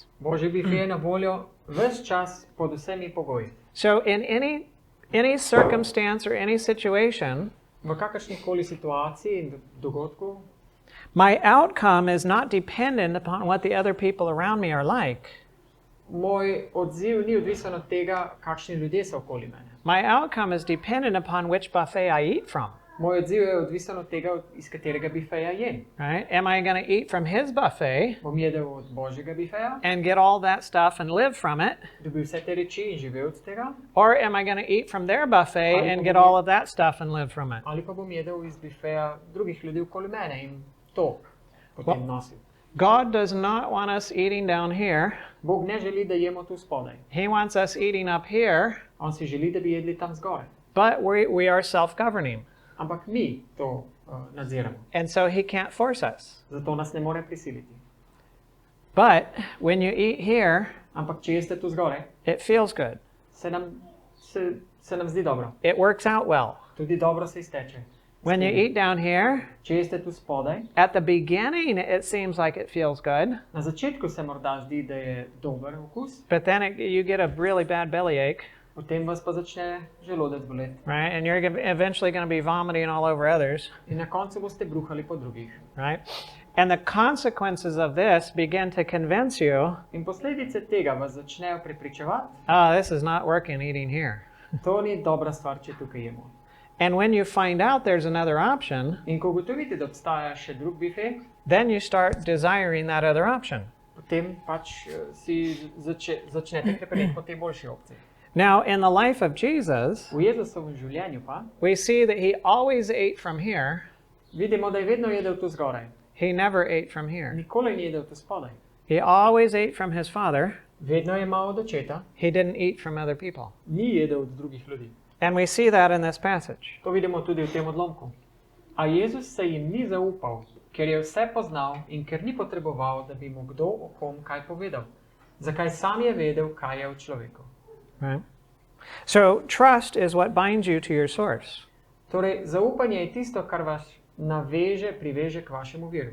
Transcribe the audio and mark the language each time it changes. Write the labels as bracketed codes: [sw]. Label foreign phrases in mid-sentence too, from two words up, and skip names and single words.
[sl] Božji bifet je na voljo ves čas pod vsemi pogoji. [en] So in any circumstance or any situation, [sl] V kakršnikoli situaciji in dogodku, [en] my outcome is not dependent upon what the other people around me are like. [sl] moj odziv ni odvisen od tega, kakšni ljudje so okoli mene. [en] My outcome is dependent upon which buffet I eat from. [sl] Moj odziv je odvisen od tega, iz katerega bifeja jem. [en] Right? Am I going to eat from his buffet [sl] Bom jedel od Božjega bifeja, [en] and get all that stuff and live from it? [sl] dobil vse te reči in živel od tega, [en] Or am I going to eat from their buffet and get all of that stuff and live from it? [sl] ali pa bom jedel iz bifeja drugih ljudi okoli mene in to potem nosil. [en] God does not want us eating down here. [sl] Bog ne želi, da jemo tu spodaj. [en] He wants us eating up here, [sl] On si želi, da bi jedli tam zgoraj. [en] but we are self-governing. [sl] Ampak mi to nadziramo. [en] And so he can't force us. [sl] Zato nas ne more prisiliti. [en] But when you eat here, [sl] Ampak če jeste tu zgoraj, [en] it feels good. [sl] se nam zdi dobro. [en] It works out well. [sl] Tudi dobro se izteče. [en] When you eat down here, [sl] Če jeste tu spodaj, [en] at the beginning it seems like it feels good, [sl] na začetku se morda zdi, da je dober okus, [en] but then you get a really bad bellyache, [sl] potem vas pa začne želodec boleti. [en] right? And you're eventually going to be vomiting all over others, [sl] In na koncu boste bruhali po drugih. [en] right? And the consequences of this begin to convince you, [sl] In posledice tega vas začnejo prepričevati, [en] oh, this is not working eating here. [sl] to ni dobra stvar, če tukaj jemo. [en] And when you find out there's another option, [sl] In ko ugotovite, da obstaja še drug bifet, [en] then you start desiring that other option. [sl] potem pač si začnete krepeneti po tej boljši opciji. [en] Now, in the life of Jesus, [sl] V Jezusovem življenju pa [en] we see that he always ate from here. [sl] vidimo, da je vedno jedel tu zgoraj. [en] He never ate from here. [sl] Nikoli ni jedel tu spodaj. [en] He always ate from his Father. [sl] Vedno je imel od očeta, [en] He didn't eat from other people. [sl] ni jedel od drugih ljudi. [en] And we see that in this passage. [sl] To vidimo tudi v tem odlomku. A Jezus se jim ni zaupal, ker je vse poznal in ker ni potreboval, da bi mu kdo o kom kaj povedal. Zakaj sam je vedel, kaj je v človeku. [en] Right? So trust is what binds you to your source. [sl] Torej, zaupanje je tisto, kar vas naveže, priveže k vašemu viru.